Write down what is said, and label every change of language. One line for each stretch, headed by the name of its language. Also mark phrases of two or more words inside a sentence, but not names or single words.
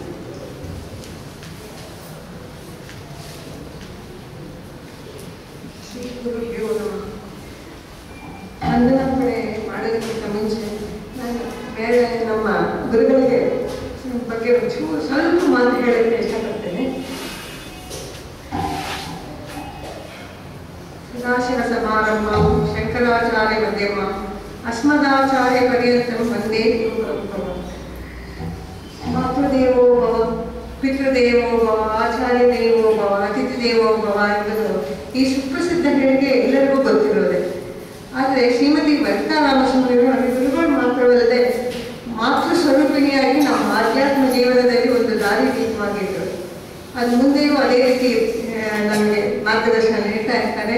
Kannada: ವಂದನಾರ್ಪಣೆ ಮಾಡೋದಕ್ಕಿಂತ ಮುಂಚೆ ನಾನು ಬೇರೆ ನಮ್ಮ ಗುರುಗಳಿಗೆ ಬಗ್ಗೆ ಸ್ವಲ್ಪ ಮಾತು ಹೇಳೋಕ್ಕೆ ಇಷ್ಟಪಡ್ತೇನೆ.
Sanskrit: ಸದಾಶಿವ ಸಮಾರಂಭ ಶಂಕರಾಚಾರ್ಯ ಮಧ್ಯಮ ಅಸ್ಮದಾಚಾರ್ಯ ಪರ್ಯಂತಂ ವಂದೇ ಗುರುಪರಂಪರ. ಮಾತೃದೇವೋ ಭವ, ಪಿತೃದೇವೋ ಭವ, ಆಚಾರ್ಯ ದೇವೋ ಭವ, ಅತಿಥಿ ದೇವೋ ಭವ
Kannada: ಎಂಬುದು ಈ ಸುಪ್ರಸಿದ್ಧ ಹೇಳಿಕೆ ಎಲ್ಲರಿಗೂ ಗೊತ್ತಿರೋದೆ. ಆದರೆ ಶ್ರೀಮತಿ ವನಿತಾ ರಾಮಸ್ವಾಮಿಗಳು ಗುರುಗಳು ಮಾತ್ರವಲ್ಲದೆ ಮಾತೃ ಸ್ವರೂಪಿಣಿಯಾಗಿ ನಮ್ಮ ಆಧ್ಯಾತ್ಮ ಜೀವನದಲ್ಲಿ ಒಂದು ದಾರಿ ದೀಪವಾಗಿದ್ದರು. ಅದು ಮುಂದೆಯೂ ಅದೇ ರೀತಿ ನಮಗೆ ಮಾರ್ಗದರ್ಶನ ನೀಡ್ತಾ ಇರ್ತಾರೆ.